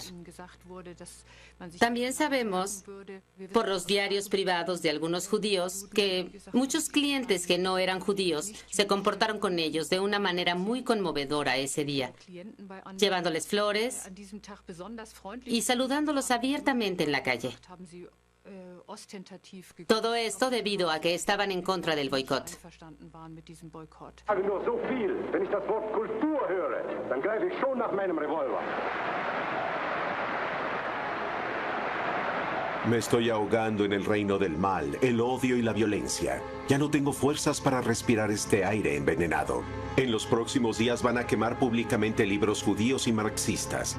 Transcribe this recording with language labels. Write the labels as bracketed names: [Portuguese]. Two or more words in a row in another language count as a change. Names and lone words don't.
[Spanish] También sabemos, por los diarios privados de algunos judíos, que muchos clientes que no eran judíos se comportaron con ellos de una manera muy conmovedora ese día, llevándoles flores y saludándolos abiertamente en la calle. Todo esto debido a que estaban en contra del boicot. [German] sage nur so viel. Wenn ich das Wort Kultur höre, dann greife ich schon nach meinem Revolver. [Spanish] Me estoy ahogando en el reino del mal, el odio y la violencia. Ya no tengo fuerzas para respirar este aire envenenado. En los próximos días van a quemar públicamente libros judíos y marxistas.